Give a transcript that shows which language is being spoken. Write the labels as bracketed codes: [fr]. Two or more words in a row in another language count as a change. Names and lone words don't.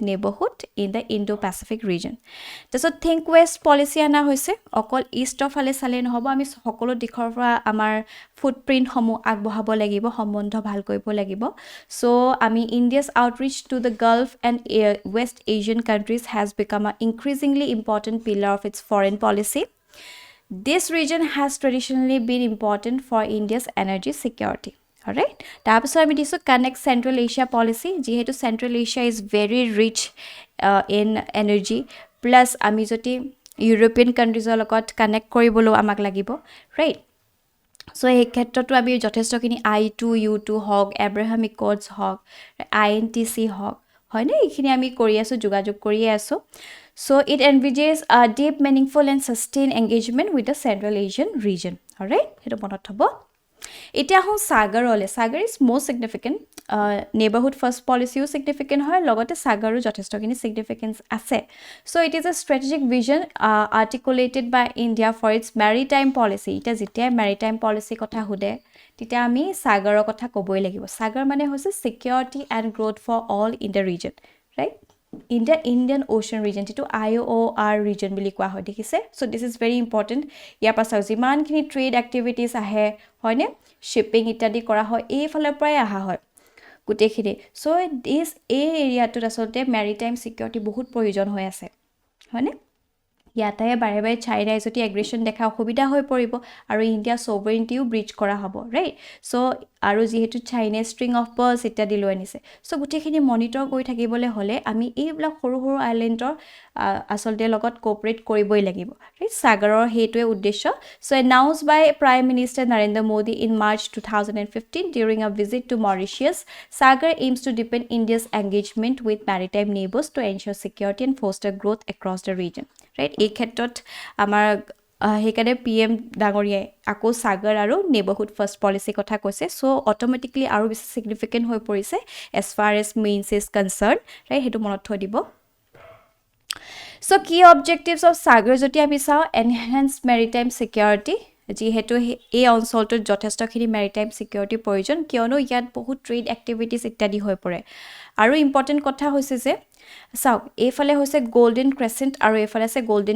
[en] neighbourhood in the Indo Pacific region তাৰপিছত think west policy [as] অনা হৈছে অকল ইষ্টৰ ফালে চালেই নহ'ব আমি সকলো দিশৰ পৰা আমাৰ ফুটপ্ৰিণ্টসমূহ আগবঢ়াব লাগিব সম্বন্ধ ভাল কৰিব লাগিব চ' আমি [en] India's outreach to the gulf and west Asian countries has become a increasingly important pillar of its foreign policy This region has traditionally been important for India's energy security. Alright? [as] তাৰপিছত আমি দিছোঁ Connect [en] Central Asia policy যিহেতু Central Asia is very rich in energy plus [as] আমি যদি ইউৰোপিয়ান কাণ্ট্ৰিজৰ লগত কানেক্ট কৰিবলৈও আমাক লাগিব ৰাইট সো এই ক্ষেত্ৰতো আমি যথেষ্টখিনি I2 U2 হওক এব্ৰাহাম একৰ্ডছ হওক INTC হওক হয়নে এইখিনি আমি কৰি আছো যোগাযোগ কৰিয়ে আছো [en] so it envisages a deep meaningful and sustain engagement with the central Asian region alright [as] হেতু মনত হ'ব এতিয়া হওঁ সাগৰলে সাগৰ [en] is most significant neighbourhood first policyও significant [as] হয় লগতে সাগৰো যথেষ্টখিনি সিগনিফিকেন্স আছে [en] so it is a strategic vision articulated by India for its maritime policy [as] এটা যেতিয়া [en] maritime policy [as] কথা হুদে তেতিয়া আমি সাগৰৰ কথা ক'বই লাগিব সাগৰ মানে হৈছে [en] security and growth for all in the region right in the Indian Ocean region to IOR region [as] বুলি কোৱা হয় দেখিছে [en] so this is very important [as] ইয়াৰ পাছৰ যিমানখিনি [en] trade activities [as] আহে হয়নে শিপিং ইত্যাদি কৰা হয় এই ফালৰ পৰাই আহা হয় গুটেখিনি [en] so this [as] এৰিয়াটোত আসলতে [en] maritime security [as] বহুত প্ৰয়োজন হৈ আছে হয়নে ইয়াতে বাৰে বাৰে চাইনাই যদি এগ্ৰেছন দেখা অসুবিধা হৈ পৰিব আৰু ইণ্ডিয়া [en] sovereigntyও breach [as] কৰা হ'ব [en] right so [as] আৰু যেহেতু চাইনা [en] string of pearls [as] ইত্যাদি লৈ আনিছে সো গুটেখিনি মনিটৰ কৰি থাকিবলৈ হলে আমি এইবিলাক সৰু সৰু আইলেণ্ডৰ আসলতে লগত কোঅপাৰেট কৰিবই লাগিব ৰাইট সাগৰৰ হেতুৱে উদ্দেশ্য [en] সো announced by Prime Minister Narendra Modi in March 2015 during a visit to Mauritius SAGAR aims to deepen India's engagement with maritime neighbors to ensure security and foster growth across the region right [as] এই ক্ষেত্ৰত আমাৰ হেকানে PM ডাঙৰীয়াই আকৌ সাগৰ আৰু নেইবাৰহুড ফাৰ্ষ্ট পলিচি কথা কৈছে সো অটোমেটিক্যালি আৰু বেছি সিগনিফিকেন্ট হৈ পৰিছে [en] as far as means is concerned right [as] হেতু মনত থৈ দিব সো কি [en] objectives of [as] সাগৰ যদি আমি চাও [en] enhance maritime security [as] যেহেতু এই অঞ্চলটোত যথেষ্টখিনি [en] maritime security [as] প্ৰয়োজন কিয়নো ইয়াত বহুত [en] trade activities [as] ইত্যাদি হৈ পৰে আৰু ইম্পৰ্টেন্ট কথা হৈছে যে চাওক এইফালে হৈছে গোল্ডেন ক্ৰেসেন্ট আৰু এইফালে আছে গোল্ডেন